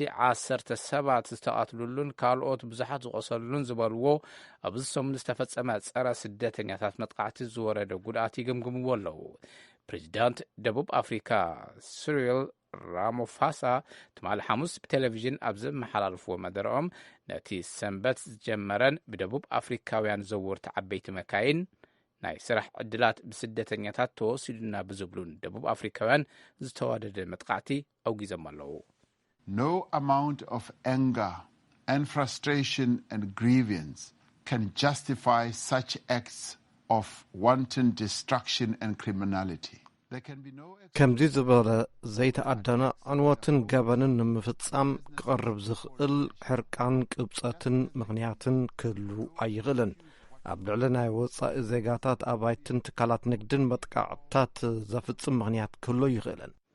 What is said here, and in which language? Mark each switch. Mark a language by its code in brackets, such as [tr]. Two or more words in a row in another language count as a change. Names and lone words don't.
[ti] 10 ሰባት ዝተቃትሉሉን ካልኦት ብዙሓት ዝቆሰሉን ዝበልዎ ኣብዚ ሰሙን ዝተፈጸመ ጸረ ስደተኛታት መጥቃዕቲ ዝወረደ ጉድኣት ይግምግምዎ ኣለዉ። ፕሬዚዳንት ደቡብ ኣፍሪካ ሲሪል ራማፎሳ ትማል ሐሙስ ብቴሌቭዥን ኣብ ዝመሓላለፍዎ መደረኦም ነቲ ሰንበት ዝጀመረን ብደቡብ ኣፍሪካውያን ዘወርቲ ዓበይቲ መካይን ናይ ስራሕ ዕድላት ብስደተኛታት ተወሲዱና ብዝብሉን ደቡብ ኣፍሪካውያን ዝተዋደደ መጥቃዕቲ ኣውጊዞም ኣለዉ። [en] No amount of anger and frustration and grievance can justify such acts of wanton destruction and criminality. [ti] ከምዚ ዝበለ ዘይተኣደነ ዕንወትን ገበንን ንምፍጻም ክቐርብ ዝኽእል ሕርቃን ቅብፀትን ምኽንያትን ክህሉ ኣይኽእልን። ኣብ ልዕሊ ናይ ወጻኢ ዜጋታት ኣባይትን ትካላት ንግድን መጥቃዕትታት ዘፍጽም ምኽንያት ክህሉ ይኽእልን።